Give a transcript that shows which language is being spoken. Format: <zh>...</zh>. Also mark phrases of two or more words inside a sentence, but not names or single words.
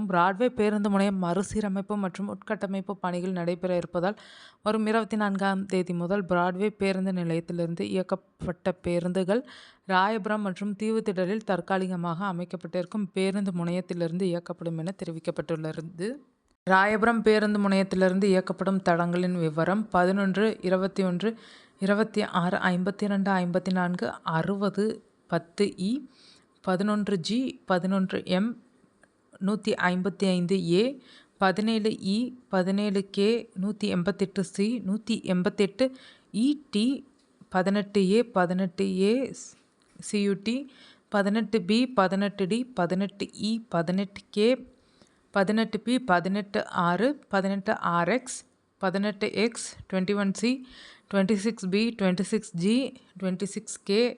<ta>பிராட்வே பேருந்து முனையம் மறுசீரமைப்பு மற்றும் உட்கட்டமைப்பு பணிகள் நடைபெற இருப்பதால் வரும் 24ஆம் தேதி முதல் பிராட்வே பேருந்து நிலையத்திலிருந்து இயக்கப்பட்ட பேருந்துகள் ராயபுரம் மற்றும் தீவுத்திடலில் தற்காலிகமாக அமைக்கப்பட்டிருக்கும் பேருந்து முனையத்திலிருந்து இயக்கப்படும் என தெரிவிக்கப்பட்டுள்ளது. ராயபுரம் பேருந்து முனையத்திலிருந்து இயக்கப்படும் தடங்களின் விவரம் 11, 21, 26, 52, 54, 60, 10E, 11G, 11M, 155A, 17E, 17K, 188C, 188ET, 18A, 18A CUT, 18B, 18D, 18E, 18K, 18P, 18R, 18RX, 18X, 21C, 26B, 26G, 26K,</ta>